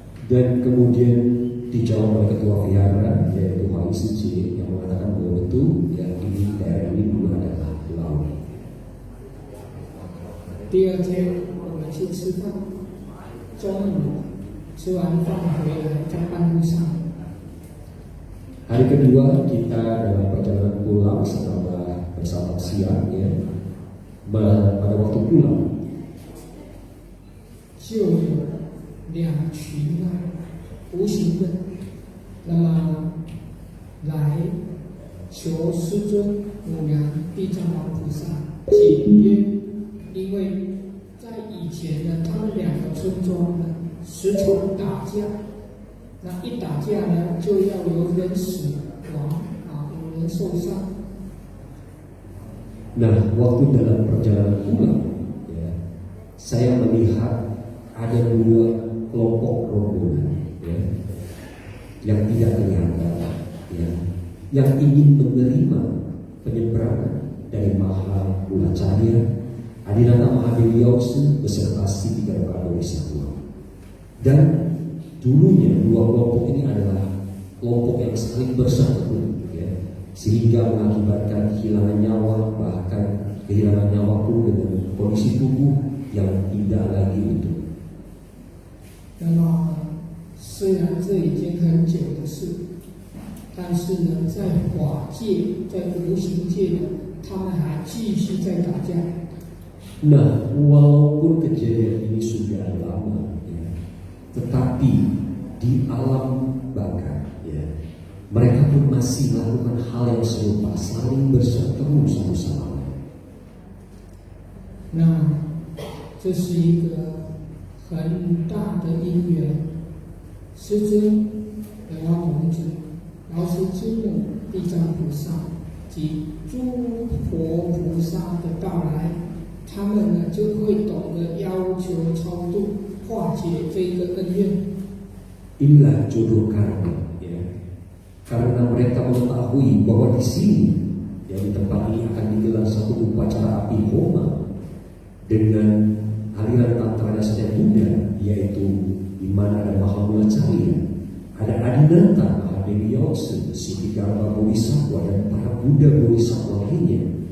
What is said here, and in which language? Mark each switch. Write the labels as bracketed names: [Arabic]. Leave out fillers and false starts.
[Indonesian] Dan kemudian dijawab oleh ketua vihara yaitu Wali Suci yang mengatakan bahwa betul yang ini daerah ini dulu adalah laut. [Chinese] 第二天我们去吃饭，中午吃完饭回来，在半路上， [Indonesian] Hari kedua kita dalam perjalanan pulang setelah bersantap siang, ya, pada waktu pulang [Chinese] 就有两群无形的，那么来求师尊母娘地藏王菩萨解约，因为在以前呢，他们两个村庄呢时常打架，那一打架呢就要有人死亡有人受伤。 [Indonesian] Nah, waktu dalam perjalanan pulang, ya, saya melihat ada dua kelompok rombongan, ya, yang tidak kelihatan, ya, yang ingin menerima penyeberangan dari Maha Gulacaya, Adinata Mahadewi Yausen beserta Siti Garbha Satwa. Dan dulunya dua kelompok ini adalah kelompok yang saling bersatu, ya, sehingga mengakibatkan kehilangan nyawa, bahkan kehilangan nyawa pun dengan kondisi tubuh yang tidak lagi utuh. [Chinese] 那么，虽然这已经很久的事，但是呢，在法界、在无形界呢，他们还继续在打架。 [Indonesian] Nah, walaupun kejadian ini sudah lama, ya, tetapi di alam baka, ya, mereka pun masih melakukan hal yang serupa, saling berseteru satu sama lain. [Chinese] 那这是一个很大的因缘，师尊、莲花童子、劳师之母、地藏菩萨及诸佛菩萨的到来，他们呢就会懂得要求超度、化解这一个恩怨。 [Indonesian] Inilah jodoh karma, ya. Karena mereka mengetahui bahwa di sini, ya, di tempat ini akan digelar satu upacara api homa dengan aliran tantranya sejak Buddha, yaitu di mana ada Maha Gulacaya, ada Adinata Mahadewi Yausen, Siti Garbha Satwa dan para Buddha Bodhisattva lainnya.